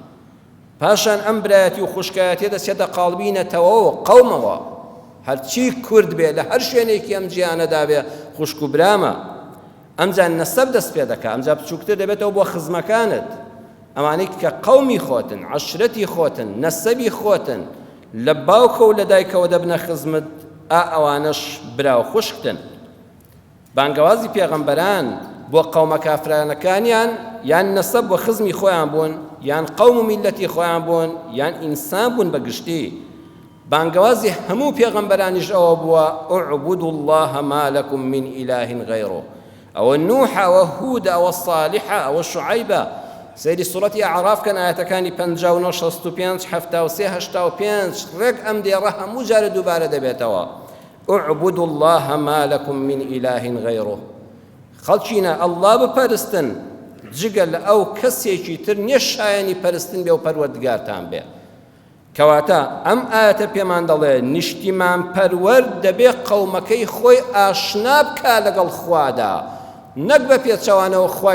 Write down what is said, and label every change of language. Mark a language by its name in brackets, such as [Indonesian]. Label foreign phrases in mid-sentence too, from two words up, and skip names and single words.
[Central Kurdish] پاشان ئەم برایەتی و خوشکایەتی دەچێتە قاڵبینەتەوە و قەومەوە هەرچی کورد بێ لە هەر شوێنێکی ئەم جیهانەدا بێ خوشک و برامە ئەمجا نەسەب دەست پێ دەکا ئەمجا بچووکتر دەبێتەوە بۆ خزمەکانت ئەوانەی کە قەومی خۆتن عەشرەتی خۆتن نەسەبی خۆتن لە باوکە و لە دایکەوە دەبنە خزمت ئەوانەش برا و خوشکتن بانگەوازی پێغەمبەران بۆ قەومە کافرانەکانیان یان نەسەب بۆ خزمی خۆیان بوون یان قەوم و میلەتی خۆیان بوون یان ئینسان بوون بەگشتی بانگەوازی هەموو پێغەمبەرانیش ئەوە بووە [Arabic] اعبدوا الله ما لكم من إله غيره [Central Kurdish] ئەوە نوح ئەوە هود ئەوە صالحە ئەوە شعیبە سەیری سوڕەتی ئەعراف کەن ئاەتەکانی 59 65 73 85 ڕێک ئەم دێڕە هەموو جارە دووبارە دەبێتەوە [Arabic] اعبدوا الله ما لكم من إله غيره [Central Kurdish] خەڵکینە ئەڵڵا بپەرستن جگە لە ئەو کەسێکی تر نییە شایەنی پەرستن بێ و پەروەردگارتان بێ کەواتە ئەم ئاەتە پێمان دەڵێ نیشتیمان پەروەرد دەبێ قەومەکەی خۆی ئاشنا بکا لەگەڵ خوادا نەک بە پێچەوانەوە خوای